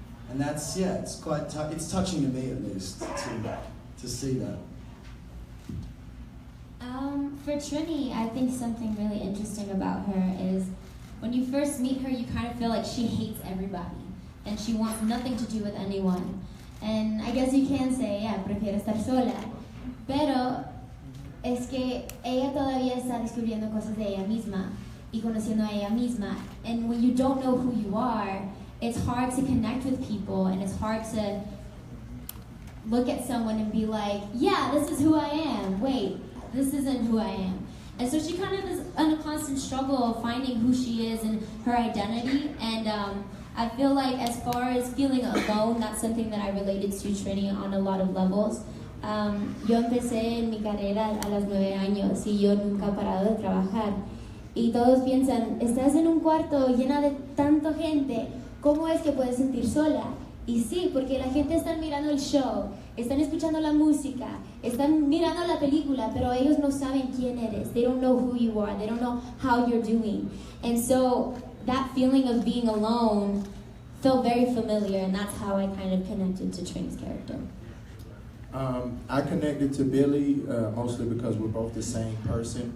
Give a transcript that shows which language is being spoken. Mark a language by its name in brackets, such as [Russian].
[English] And that's, it's quite, it's touching to me at least, to see that. For Trini, I think something really interesting about her is when you first meet her, you kind of feel like she hates everybody and she wants nothing to do with anyone. And I guess you can say, yeah, [Spanish] prefiero estar sola. Pero es que ella todavía está descubriendo cosas de ella misma y conociendo a ella misma. [English] And when you don't know who you are, it's hard to connect with people, and it's hard to look at someone and be like, yeah, this is who I am. Wait, this isn't who I am. And so she kind of is in a constant struggle of finding who she is and her identity. And I feel like as far as feeling alone, that's something that I related to Trini on a lot of levels. [Spanish] Yo empecé en mi carrera a los 9 años y yo nunca he parado de trabajar. Y todos piensan, estás en un cuarto llena de tanta gente, ¿cómo es que puedes sentir sola? Y sí, porque la gente está mirando el show, están escuchando la música, están mirando la película, pero ellos no saben quién eres. [English] They don't know who you are. They don't know how you're doing. And so that feeling of being alone felt very familiar, and that's how I kind of connected to Trini's character. I connected to Billy mostly because we're both the same person.